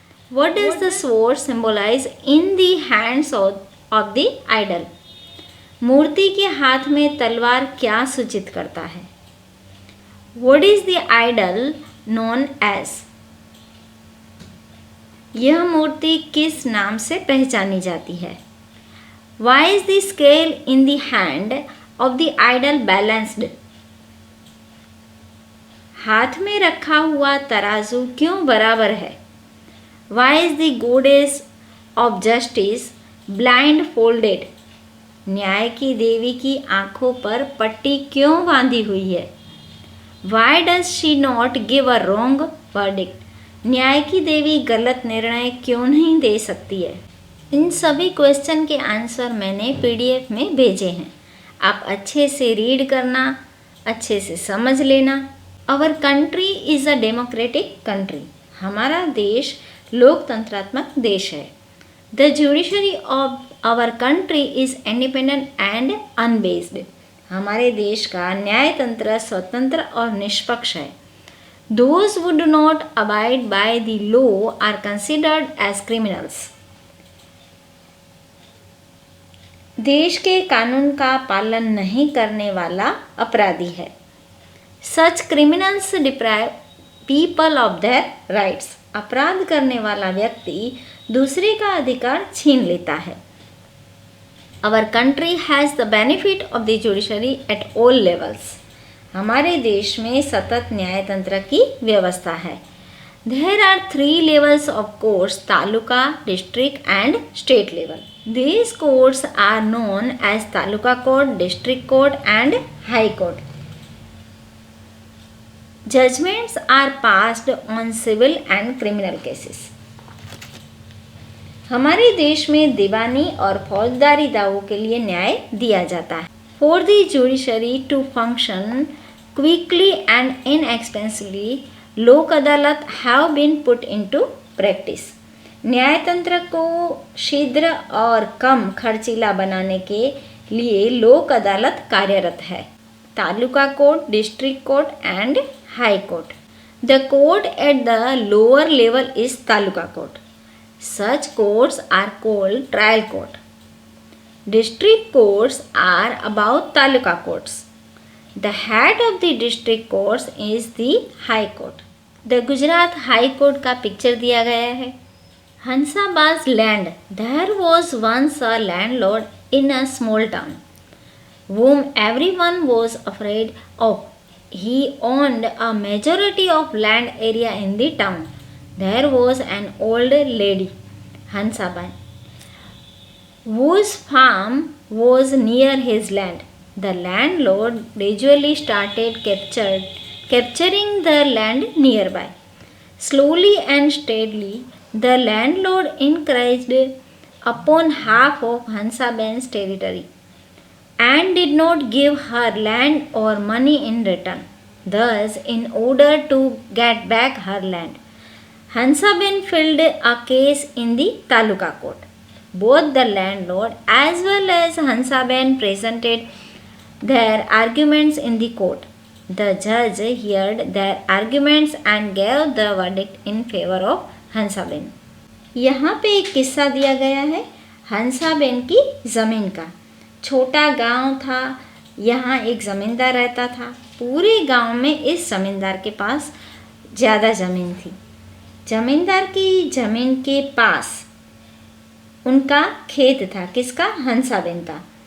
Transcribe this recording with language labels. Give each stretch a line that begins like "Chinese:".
English: What does the sword symbolise in the hands of the idol.
Hindi: मूर्ति के हाथ में तलवार क्या सूचित करता है.
English: What is the idol known as.
Hindi: यह मूर्ति किस नाम से पहचानी जाती है.
English: Why is the scale in the hand of the idol balanced?
Hindi: हाथ में रखा हुआ तराजू क्यों बराबर है.
English: Why is the goddess of justice blindfolded?
Hindi: न्याय की देवी की आंखों पर पट्टी क्यों बांधी हुई है.
English: Why does she not give a wrong verdict?
Hindi: न्याय की देवी गलत निर्णय क्यों नहीं दे सकती है. इन सभी क्वेश्चन के आंसर मैंने पीडीएफ में भेजे हैं. आप अच्छे से रीड करना, अच्छे से समझ लेना.
English: Our country is a democratic country.
Hindi: हमारा देश लोकतंत्रात्मक देश है.
English: The judiciary of our country is independent and unbiased.
Hindi: हमारे देश का न्याय तंत्र स्वतंत्र और निष्पक्ष है.
English: Those who do not abide by the law are considered as criminals.
Hindi: देश के कानून का पालन नहीं करने वाला अपराधी है.
English: Such criminals deprive people of their rights.
Hindi: अपराध करने वाला व्यक्ति दूसरे का अधिकार छीन लेता है।
English: Our country has the benefit of the judiciary at all levels.
Hindi: हमारे देश में सतत न्याय तंत्र की व्यवस्था है।
English: There are 3 levels of courts: taluka, district and state level. These courts are known as taluka court, district court and high court. Judgments are passed on civil and criminal cases.
Hindi: हमारे देश में दीवानी और फौजदारी दावों के लिए न्याय दिया जाता है।
English: For the judiciary to function quickly and inexpensively, Lok Adalat have been put into practice.
Hindi: न्यायतंत्र को शीघ्र और कम खर्चीला बनाने के लिए लोक अदालत कार्यरत है।
English: Taluka court, district court and high court. The court at the lower level is taluka court. Such courts are called trial court. District courts are above taluka courts. The head of the district courts is the high court.
Hindi: The Gujarat High Court का picture दिया गया है।
English: Hansaba's land. There was once a landlord in a small town, whom everyone was afraid of. He owned a majority of land area in the town. There was an old lady, Hansabai, whose farm was near his land. The landlord gradually started capturing the land nearby. Slowly and steadily, the landlord encroached upon half of Hansabai's territory and did not give her land or money in return. Thus, in order to get back her land, Hansabai filed a case in the Taluka court. Both the landlord as well as Hansabai presented their arguments in the court. The judge heard their arguments and gave the verdict in favor of Hansabai.
Hindi: यहाँ पे एक किस्सा दिया गया है हंसाबेन की ज़मीन का। छोटा गांव था, यहाँ एक ज़मींदार रहता था। पूरे गांव में इस ज़मींदार के पास ज़्यादा ज़मीन थी। जमींदार की जमीन के पास उनका खेत था। किसका? हंसाबेन का।